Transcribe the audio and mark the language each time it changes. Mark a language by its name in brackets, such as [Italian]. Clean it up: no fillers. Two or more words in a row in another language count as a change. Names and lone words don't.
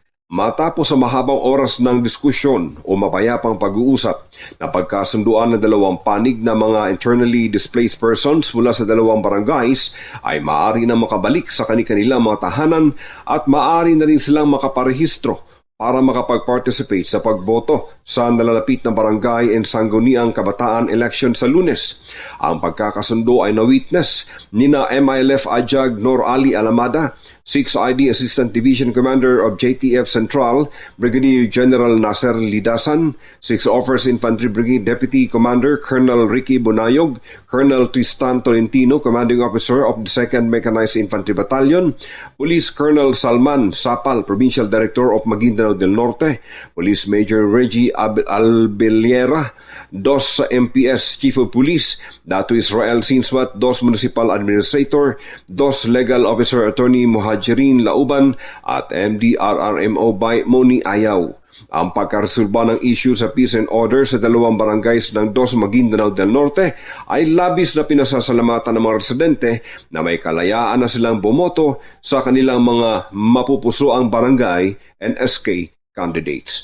[Filipino] Matapos sa mahabang oras ng diskusyon o mapayapang pag-uusap, napagkasunduan ng dalawang panig na mga [English] internally displaced persons [Filipino] mula sa dalawang barangays ay maaari na makabalik sa kanilang mga tahanan at maaari na rin silang makaparehistro para makapag-participate sa pagboto sa nalalapit na barangay and sangguniang kabataan election sa Lunes. Ang pagkakasundo ay na-witness nina MILF Ajag Nor Ali Alamada, 6th ID [English] Assistant Division Commander of [Filipino] JTF Central, Brigadier [English] General Nasser Lidasan, 6th Offers Infantry Brigade Deputy Commander Colonel Ricky Bonayog, Colonel Tristan Tolentino, Commanding Officer of the 2nd Mechanized Infantry Battalion, Police Colonel Salman Sapal, Provincial Director of Maguindanao del Norte, Police Major Reggie Albeliera, 2 MPS Chief of Police, Dato Israel Sinswat, 2 Municipal Administrator, 2 Legal Officer Attorney Muhajirin Lauban at MDRRMO by Moni Ayaw. [Filipino] Ang pagkaresolba ng issue sa [English] peace and order [Filipino] sa dalawang barangays ng 2 Maguindanao del Norte ay labis na pinasasalamatan ng mga residente na may kalayaan na silang bumoto sa kanilang mga mapupusuang barangay and [English] SK candidates.